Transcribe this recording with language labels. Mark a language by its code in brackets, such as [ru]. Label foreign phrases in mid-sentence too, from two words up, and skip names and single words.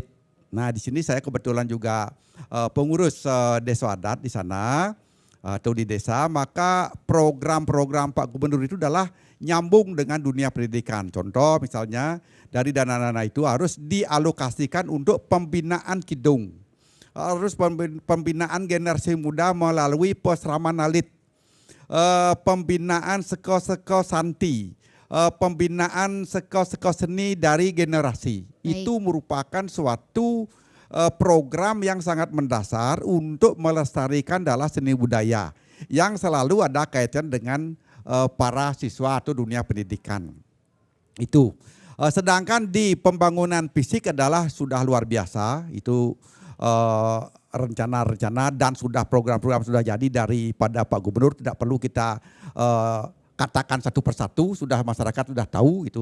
[id] Nah di sini saya kebetulan juga pengurus desa adat di sana atau di desa, maka program-program Pak Gubernur itu adalah nyambung dengan dunia pendidikan. Contoh misalnya dari dana-dana itu harus dialokasikan untuk pembinaan kidung, harus pembinaan generasi muda melalui peseraman alit, pembinaan seko-seko santi, pembinaan seko-seko seni dari generasi. Baik. Itu merupakan suatu program yang sangat mendasar untuk melestarikan dalam seni budaya yang selalu ada kaitan dengan para siswa atau dunia pendidikan. Itu. Sedangkan di pembangunan fisik adalah sudah luar biasa, itu rencana-rencana dan sudah program-program sudah jadi daripada Pak Gubernur, tidak perlu kita katakan satu persatu, sudah masyarakat sudah tahu itu.